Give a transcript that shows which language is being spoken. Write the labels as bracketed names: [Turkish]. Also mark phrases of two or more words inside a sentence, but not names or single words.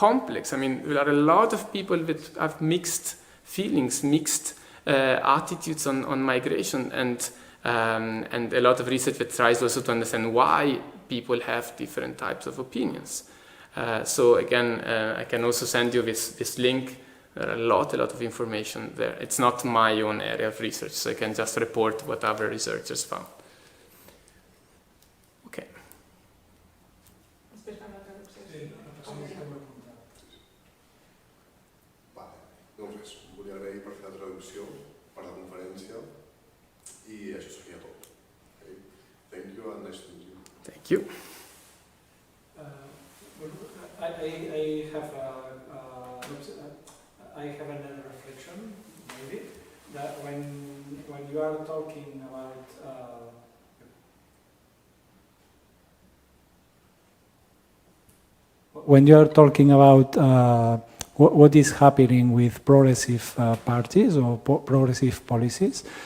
[English] I mean, there are a lot of people that have mixed feelings, mixed attitudes on migration, and a lot of research that tries also to understand why people have different types of opinions. So again, I can also send you this link. There are a lot of information there. It's not my own area of research, so I can just report what other researchers found. Okay. [Catalan] Doncs res, volia agrair per fer la traducció, per la conferència, i això seria tot. [English] Okay? Thank you and nice to meet you. Thank you. I have another reflection, maybe, that when you are talking about what is happening with progressive parties or progressive policies,